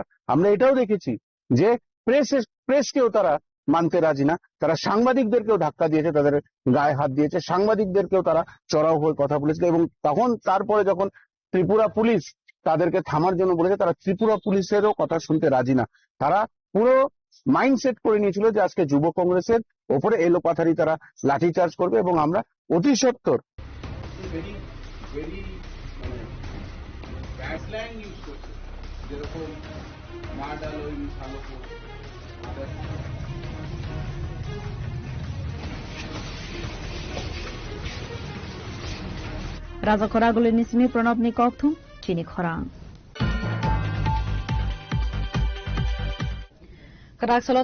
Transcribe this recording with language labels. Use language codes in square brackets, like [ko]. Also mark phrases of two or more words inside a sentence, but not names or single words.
[bn] আমরা এটাও দেখেছি যে প্রেসকেও তারা মানতে রাজি না, তারা সাংবাদিকদেরকেও ধাক্কা দিয়েছে, তাদের গায়ে হাত দিয়েছে, সাংবাদিকদেরকেও তারা চড়াও হয়ে কথা বলেছিল এবং তখন তারপরে যখন ত্রিপুরা পুলিশ তাদেরকে থামার জন্য বলেছে তারা ত্রিপুরা পুলিশেরও কথা শুনতে রাজি না। তারা পুরো মাইন্ডসেট করে নিয়েছিল যে আজকে যুব কংগ্রেসের ওপরে এলোপাথারি তারা লাঠিচার্জ করবে এবং আমরা অতি সত্বর যেরকম [trp] राजा खरागुली निसिमी प्रणब नि कक्थुम चिनी खराङ Karaksalok